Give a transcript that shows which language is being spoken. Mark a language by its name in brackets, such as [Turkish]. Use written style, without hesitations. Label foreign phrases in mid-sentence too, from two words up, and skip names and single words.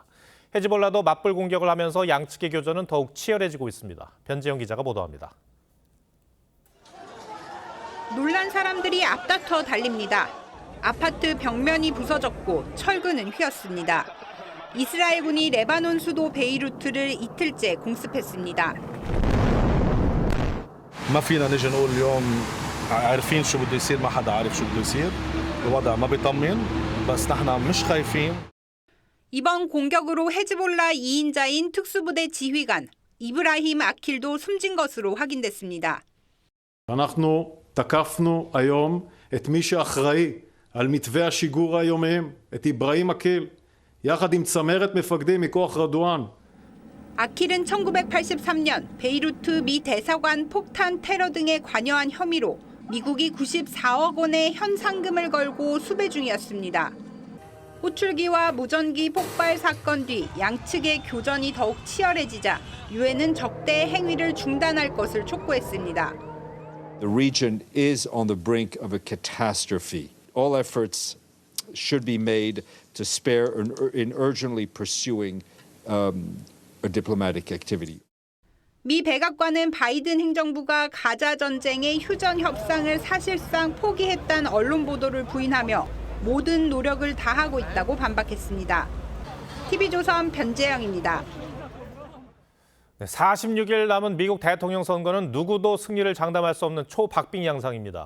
[Korean] 헤즈볼라도 맞불 공격을 하면서 양측의 교전은 더욱 치열해지고 있습니다. 변지영 기자가 보도합니다. 놀란 사람들이 앞다퉈 달립니다. 아파트 벽면이 부서졌고 철근은 휘었습니다. 이스라엘군이 레바논 수도 베이루트를 이틀째 공습했습니다. [Arabic] ما فينا نجي نقول اليوم عارفين شو بده يصير ما حدا عارف شو بده يصير الوضع ما بيطمن بس نحن مش خايفين. [Korean] 이번 공격으로 헤즈볼라 2인자인 특수부대 지휘관 이브라힘 아킬도 숨진 것으로 확인됐습니다. [Hebrew] אנחנו תקפנו היום את מי שאחראי על מתווה השיגור היומיים, את איברהים אקיל, יחד עם צמרת מפקדים מכוח רדואן. [Korean] 아킬은 1983년 베이루트 미 대사관 폭탄 테러 등에 관여한 혐의로 미국이 94억 원의 현상금을 걸고 수배 중이었습니다. 호출기와 무전기 폭발 사건 뒤 양측의 교전이 더욱 치열해지자 유엔은 적대 행위를 중단할 것을 촉구했습니다. [English] The region is on the brink of a catastrophe. All efforts should be made to spare in urgently pursuing a diplomatic activity. [Korean] 미 백악관은 바이든 행정부가 가자 전쟁의 휴전 협상을 사실상 포기했다는 언론 보도를 부인하며 모든 노력을 다하고 있다고 반박했습니다. TV조선 변재영입니다. 46일 남은 미국 대통령 선거는 누구도 승리를 장담할 수 없는 초박빙 양상입니다.